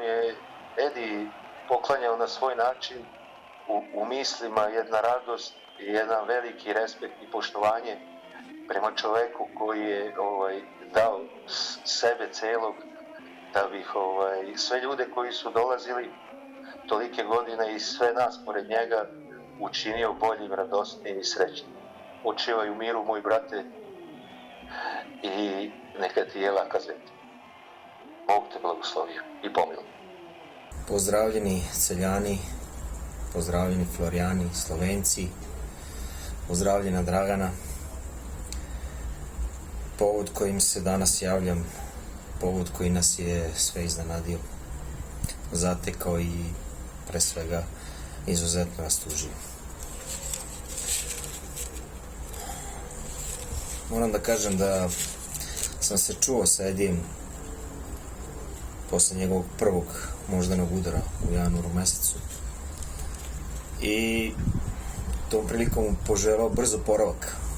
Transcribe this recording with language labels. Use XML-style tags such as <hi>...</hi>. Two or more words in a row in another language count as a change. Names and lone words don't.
<sr>je Edi poklanjao na svoj način, u mislima jedna radost i jedan veliki respekt i poštovanje prema čoveku koji je dao sebe celog da bih sve ljude koji su dolazili tolike godine i sve nas pored njega učinio boljim, radosnijim i srećnim. Učivaj u miru, moj brate, i neka ti je laka zemlja. Bog te blagoslovio i pomilo.</sr> <sl>Pozdravljeni Celjani, pozdravljeni Florijani, Slovenci, pozdravljena Dragana.</sl> <sr>Povod kojim se danas javljam, povod koji nas je sve iznenadio, zatekao i pre svega izuzetno rastužio. Moram da kažem da sam se čuo sa Edijem posle njegovog prvog moždanog udara u januaru mesecu i tom prilikom mu poželao brz oporavak.</sr>